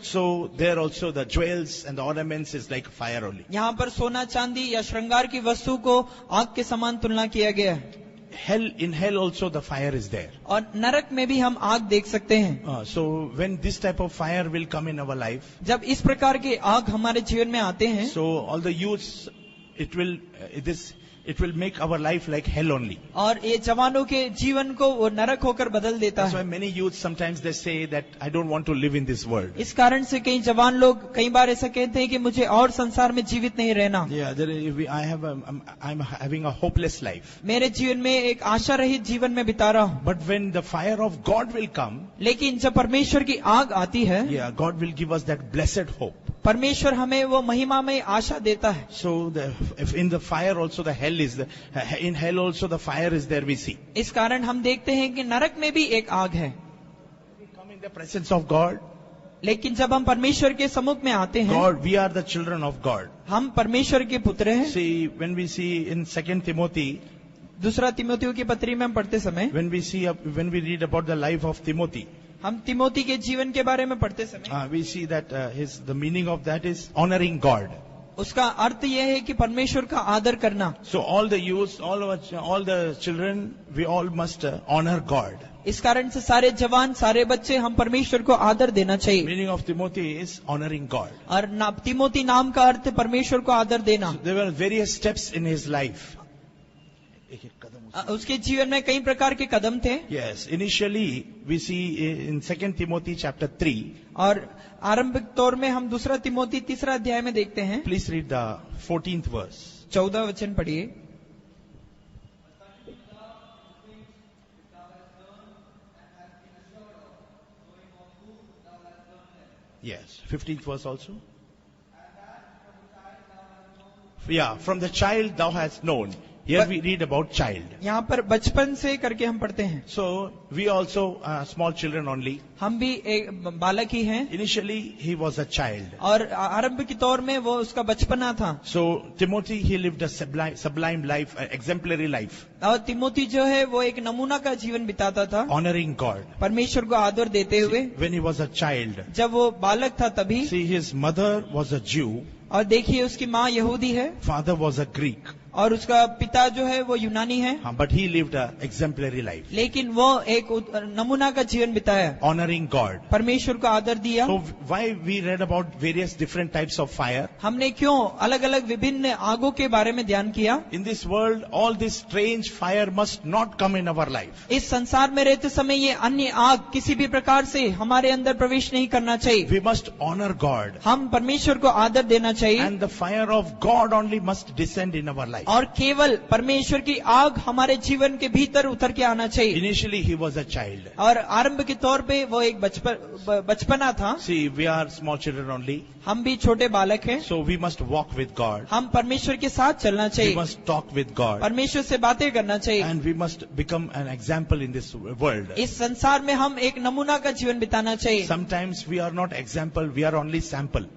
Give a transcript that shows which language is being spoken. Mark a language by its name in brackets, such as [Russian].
[English] So there also the jewels and the ornaments is like fire only. [Hindi] यहाँ पर सोना चांदी या श्रृंगार की वस्तु को आग के समान तुलना किया गया है। [English] In hell also the fire is there. [Hindi] और नरक में भी हम आग देख सकते हैं। [English] So when this type of fire will come in our life, [Hindi] जब इस प्रकार के आग हमारे जीवन में आते हैं, [English] so all the youths, it will make our life like hell only. [Hindi] और ये जवानों के जीवन को वो नरक होकर बदल देता [English] That's why [Hindi] है। [English] many youths sometimes they say that I don't want to live in this world. [Hindi] इस कारण से कई जवान लोग कई बार ऐसा कहते हैं कि मुझे और संसार में जीवित नहीं रहना। [English] Yeah, I'm having a hopeless life. [Hindi] मेरे जीवन में एक आशा रहित जीवन में बिता रहा हूँ। [English] But when the fire of God will come, [Hindi] लेकिन जब परमेश्वर की आग आती है, [English] yeah, God will give us that blessed hope. [Hindi] परमेश्वर हमें वो महिमा में आशा देता है। [English] So if in the fire also the hell is in hell also the fire is there we see. [Hindi] इस कारण हम देखते हैं कि नरक में भी एक आग है। [English] We come in the presence of God. [Hindi] लेकिन जब हम परमेश्वर के सम्मुख में आते हैं, [English] God, we are the children of God. [Hindi] हम परमेश्वर के पुत्र हैं। [English] See, when we see in 2 Timothy, [Hindi] दूसरा तिमोथियों की पत्री में हम पढ़ते समय, [English] when we read about the life of Timothy, [Hindi] हम तिमोथी के जीवन के बारे में पढ़ते समय, [English] we see that the meaning of that is honoring God. [Hindi] उसका अर्थ यह है कि परमेश्वर का आदर करना। [English] So all the youths, all the children, we all must honor God. [Hindi] इस कारण से सारे जवान, सारे बच्चे हम परमेश्वर को आदर देना चाहिए। [English] Meaning of Timothy is honoring God. [Hindi] और तिमोथी नाम का अर्थ परमेश्वर को आदर देना। [English] So there were various steps in his life. [Hindi] उसके जीवन में कई प्रकार के कदम थे। [English] Yes, initially we see in 2 Timothy chapter 3. [Hindi] और आरंभिक तौर में हम दूसरा तिमोथी 3रा अध्याय में देखते हैं। [English] Please read the 14th verse. [Hindi] 14 वचन पढ़िए। [English] Yes, 15th verse also. Yeah, from the child thou hast known. Here we read about child. [Hindi] यहाँ पर बचपन से करके हम पढ़ते हैं. [English] So we also small children only. [Hindi] हम भी एक बालक ही हैं. [English] Initially he was a child. [Hindi] और आरंभ के तौर में वो उसका बचपना था. [English] So Timothy, he lived a sublime life, an exemplary life. [Hindi] और तिमोथी जो है वो एक नमूना का जीवन बिताता था. [English] Honoring God. [Hindi] परमेश्वर को आदर देते हुए. [English] When he was a child. [Hindi] जब वो बालक था तभी. [English] See, his mother was a Jew. [Hindi] और देखिए उसकी माँ यहूदी है. [English] Father was a Greek. [Hindi] और उसका पिता जो है वो यूनानी है. [English] But he lived a exemplary life. [Hindi] लेकिन वो एक नमूना का जीवन बिताया. [English] Honoring God. [Hindi] परमेश्वर को आदर दिया. [English] So why we read about various different types of fire? [Hindi] हमने क्यों अलग अलग विभिन्न आगों के बारे में ध्यान किया? [English] In this world, all this strange fire must not come in our life. [Hindi] इस संसार में रहते समय ये अन्य आग किसी भी प्रकार से हमारे अंदर प्रवेश नहीं करना चाहिए. [English] We must honor God. [Hindi] हम परमेश्वर को आदर देना चाहिए. [English] And the fire of God only must descend in our life. [Hindi] और केवल परमेश्वर की आग हमारे जीवन के भीतर उतर के आना चाहिए. [English] Initially he was a child. [Hindi] और आरंभ के तौर पे वो एक बचपना था. [English] See, we are small children only. [Hindi] हम भी छोटे बालक हैं. [English] So we must walk with God. [Hindi] हम परमेश्वर के साथ चलना चाहिए. [English] We must talk with God. [Hindi] परमेश्वर से बातें करना चाहिए. [English] And we must become an example in this world. [Hindi] इस संसार में हम एक नमूना का जीवन बिताना चाहिए. [English] Sometimes we are not example, we are only sample.